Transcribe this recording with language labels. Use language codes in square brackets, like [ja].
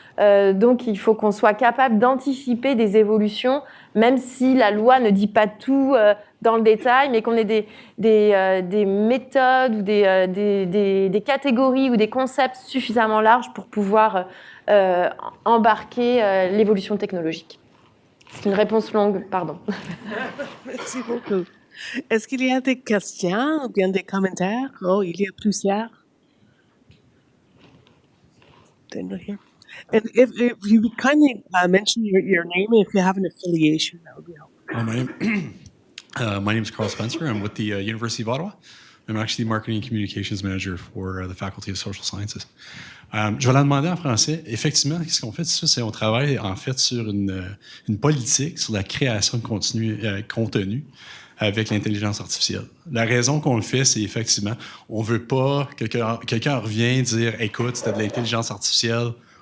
[fr] Donc, il faut qu'on soit capable d'anticiper des évolutions, même si la loi ne dit pas tout dans le détail, mais qu'on ait des méthodes ou des catégories ou des concepts suffisamment larges pour pouvoir embarquer l'évolution technologique. C'est une réponse longue, pardon. Merci beaucoup. Est-ce qu'il y a des questions ou bien des commentaires? Oh, il y a plusieurs. [en] They're not here. And if you would kindly mention your name and if you have an affiliation, that would be helpful. My name is Carl Spencer. I'm with the University of Ottawa. I'm actually the Marketing and Communications Manager for the Faculty of Social Sciences. [fr] Je vais la demander en français. Effectivement, ce qu'on fait, c'est on travaille en fait sur une politique sur la création de contenu avec l'intelligence artificielle. La raison qu'on le fait, c'est effectivement, on veut pas que quelqu'un revienne dire, écoute, c'était de l'intelligence artificielle.